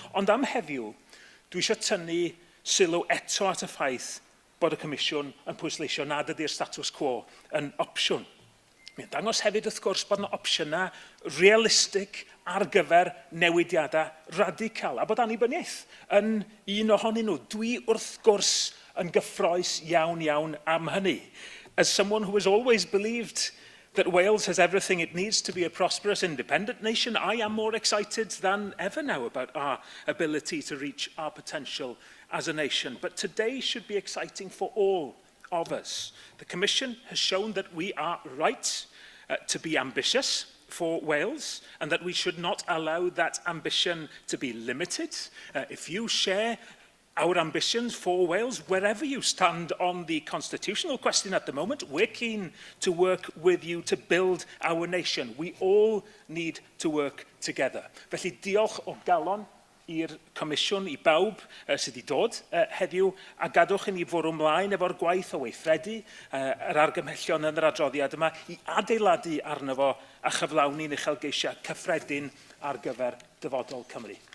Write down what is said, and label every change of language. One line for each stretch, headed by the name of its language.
Welsh: Ond am heddiw, dwi eisiau tynnu sylw eto at y ffaith bod y Comisiwn yn pwysleisio nad ydy'r status quo yn opsiwn. Mi'n dangos hefyd wrth gwrs bod yna opsiynau realistig ar gyfer newidiadau radical a bod annibyniaeth yn un ohonyn nhw. Dwi wrth gwrs yn gyffroes iawn am hynny.
English: As someone who has always believed that Wales has everything it needs to be a prosperous independent nation, I am more excited than ever now about our ability to reach our potential as a nation. But today should be exciting for all of us. The Commission has shown that we are right to be ambitious for Wales and that we should not allow that ambition to be limited. If you share our ambitions for Wales, wherever you stand on the constitutional question at the moment, we're keen to work with you to build our nation. We all need to work together.
Welsh: Felly diolch o galon i'r Comisiwn, i bawb sydd wedi dod heddiw, a gadwch i ni fwrw ymlaen efo'r gwaith o weithredu yr argymhellion yn yr adroddiad yma i adeiladu arno fo a chyflawni'n uchelgeisiau cyffredin ar gyfer dyfodol Cymru.